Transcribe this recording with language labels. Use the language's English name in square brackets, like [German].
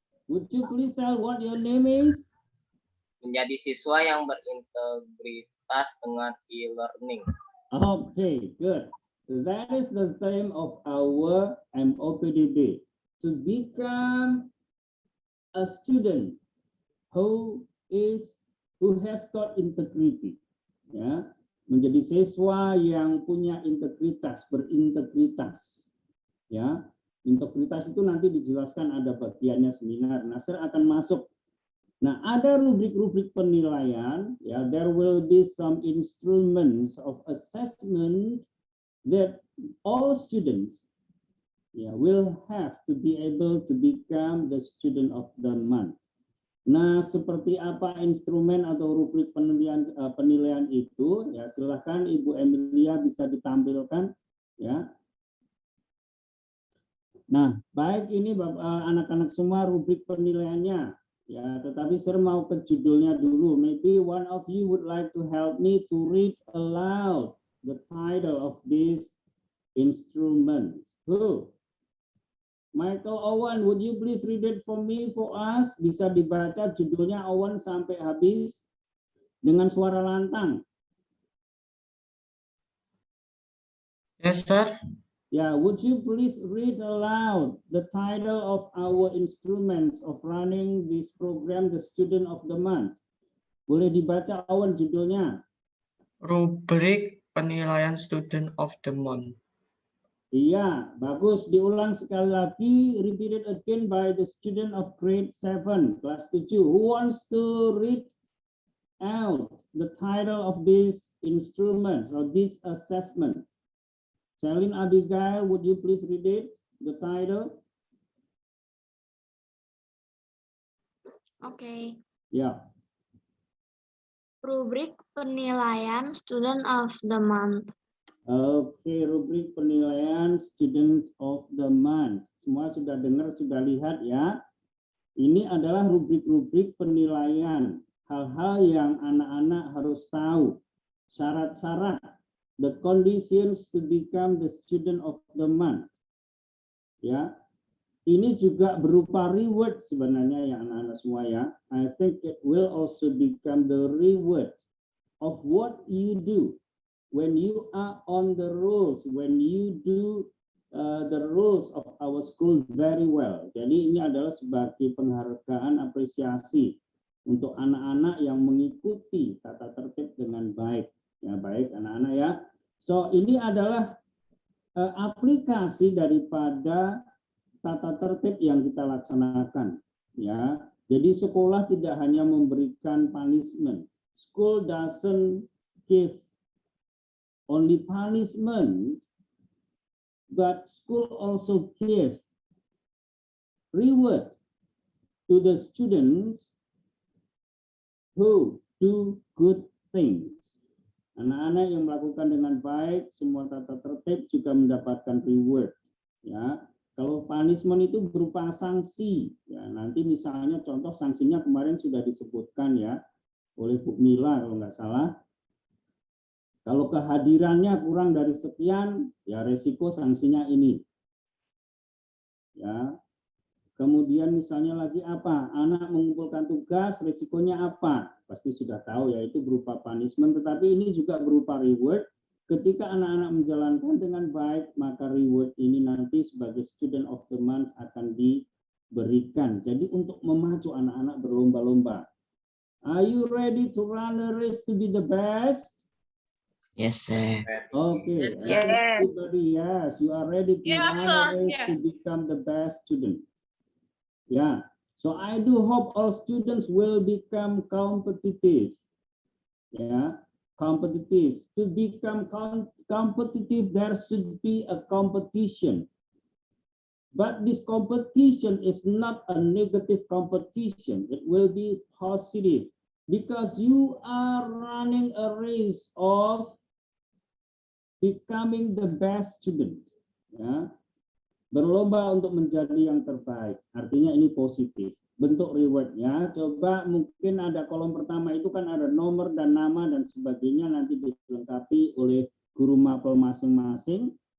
[English] Would you please tell what your name is? [Indonesian] menjadi siswa yang berintegritas dengan e-learning. [English] Okay, good. That is the theme of our MOPDB. To become a student who has got integrity. [Indonesian] Ya, menjadi siswa yang punya integritas, berintegritas. Ya, integritas itu nanti dijelaskan, ada bagiannya seminar. Nasir akan masuk. Nah, ada rubrik-rubrik penilaian, ya, [English] there will be some instruments of assessment that all students will have to be able to become the student of the month. [Indonesian] Nah, seperti apa instrumen atau rubrik penilaian itu? Ya, silakan Ibu Emilia bisa ditampilkan. Ya. Nah, baik ini anak-anak semua rubrik penilaiannya. Ya, tetapi saya mau ke judulnya dulu. [English] Maybe one of you would like to help me to read aloud the title of this instrument. Who? Michael Owen, would you please read it for me, for us? [Indonesian] Bisa dibaca judulnya Owen sampai habis dengan suara lantang. [English] Yes, sir. Yeah, would you please read aloud the title of our instruments of running this program, the Student of the Month? [Indonesian] Boleh dibaca Owen judulnya? Rubrik penilaian Student of the Month. Iya, bagus. Diulang sekali lagi. [English] Repeated again by the student of grade 7, [Indonesian] kelas 7. [English] Who wants to read out the title of this instrument or this assessment? Celine Abigail, would you please read it, the title? Oke. Ya. [Indonesian] Rubrik penilaian Student of the Month. Oke, rubrik penilaian Student of the Month. Semua sudah dengar, sudah lihat ya. Ini adalah rubrik-rubrik penilaian. Hal-hal yang anak-anak harus tahu. Syarat-syarat. [English] The conditions to become the Student of the Month. Ya. [Indonesian] Ini juga berupa reward sebenarnya ya anak-anak semua ya. [English] I think it will also become the reward of what you do. When you are on the rules, when you do the rules of our school very well. [Indonesian] Jadi ini adalah sebagai penghargaan apresiasi untuk anak-anak yang mengikuti tata tertib dengan baik. Ya, baik anak-anak ya. So ini adalah aplikasi daripada tata tertib yang kita laksanakan. Ya, jadi sekolah tidak hanya memberikan punishment. [English] School doesn't give only punishment, but school also give reward to the students who do good things. [Indonesian] Anak-anak yang melakukan dengan baik semua tata tertib juga mendapatkan reward. Ya, kalau punishment itu berupa sanksi. Ya, nanti misalnya contoh sanksinya kemarin sudah disebutkan ya oleh Bu Mila kalau nggak salah. Kalau kehadirannya kurang dari sekian, ya resiko sanksinya ini. Ya. Kemudian misalnya lagi apa? Anak mengumpulkan tugas, resikonya apa? Pasti sudah tahu ya, itu berupa punishment, tetapi ini juga berupa reward. Ketika anak-anak menjalankan dengan baik, maka reward ini nanti sebagai student of the month akan diberikan. Jadi untuk memacu anak-anak berlomba-lomba. [English] Are you ready to run a race to be the best? Yes, sir. Okay. Yes. Everybody, yes, you are ready to Yes, run a sir. race Yes. to become the best student. Yeah. So I do hope all students will become competitive. Yeah, competitive. To become competitive, there should be a competition. But this competition is not a negative competition. It will be positive because you are running a race of becoming the best student. [Indonesian] Ya. Berlomba untuk menjadi yang terbaik. Artinya ini positif. Bentuk rewardnya, coba mungkin ada kolom pertama itu kan ada nomor dan nama dan sebagainya, nanti dilengkapi oleh guru mapel masing-masing.